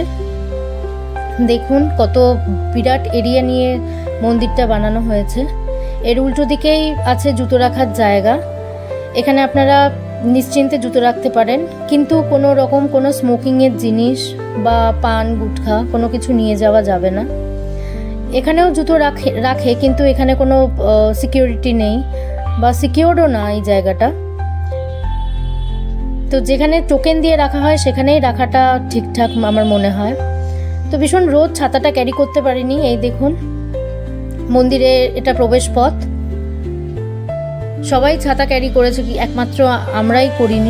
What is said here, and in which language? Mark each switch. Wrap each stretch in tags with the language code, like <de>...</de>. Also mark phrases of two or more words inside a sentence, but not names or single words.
<bn>দেখুন কত বিরাট এরিয়া নিয়ে মন্দিরটা বানানো হয়েছে। এর উল্টো দিকেই আছে জুতো রাখার জায়গা। এখানে আপনারা নিশ্চিন্তে জুতো রাখতে পারেন, কিন্তু কোনো রকম কোনো স্মোকিংয়ের জিনিস বা পান গুটখা কোনো কিছু নিয়ে যাওয়া যাবে না। এখানেও জুতো রাখে কিন্তু এখানে কোনো সিকিউরিটি নেই বা সিকিউরও না এই জায়গাটা। তো যেখানে টোকেন দিয়ে রাখা হয় সেখানেই রাখাটা ঠিকঠাক আমার মনে হয়। তো ভীষণ রোদ, ছাতাটা ক্যারি করতে পারিনি। এই দেখুন মন্দিরে এটা প্রবেশ পথ, সবাই ছাতা ক্যারি করেছে, কি একমাত্র আমরাই করিনি।</bn>